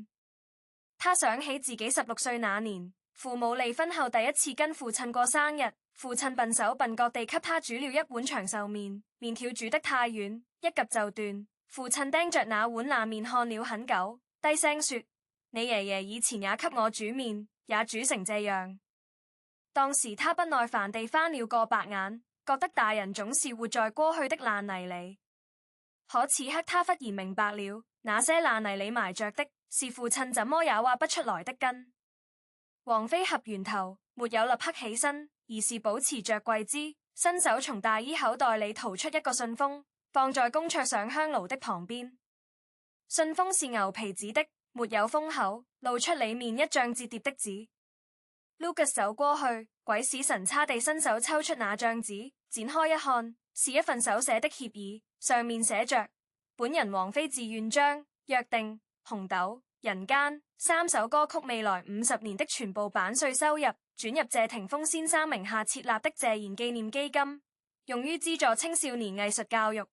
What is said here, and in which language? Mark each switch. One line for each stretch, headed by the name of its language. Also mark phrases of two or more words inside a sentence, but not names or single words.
Chinese: 他想起自己16歲那年，父母離婚後第一次跟父親過生日，父親笨手笨腳地給他煮了一碗長壽麵，麵條煮得太軟，一夾就斷。父親盯着那碗爛麵看了很久，低聲說：你爺爺以前也給我煮麵，也煮成這樣。當時他不耐煩地翻了個白眼，覺得大人總是活在過去的爛泥裡。可此刻他忽然明白了，那些爛泥裡埋着的是父親怎麼也挖不出來的根。王菲合完頭，沒有立刻起身，而是保持着跪姿，伸手從大衣口袋裡掏出一個信封，放在公桌上香爐的旁邊。信封是牛皮紙的，沒有封口，露出裡面一張折疊的紙。Lucas 走過去，鬼使神差地伸手抽出那張紙，展開一看，是一份手寫的協議，上面寫着：本人王菲自願將約定、紅豆、人間3首歌曲未來50年的全部版稅收入轉入謝霆鋒先生名下設立的謝賢紀念基金，用於資助青少年藝術教育。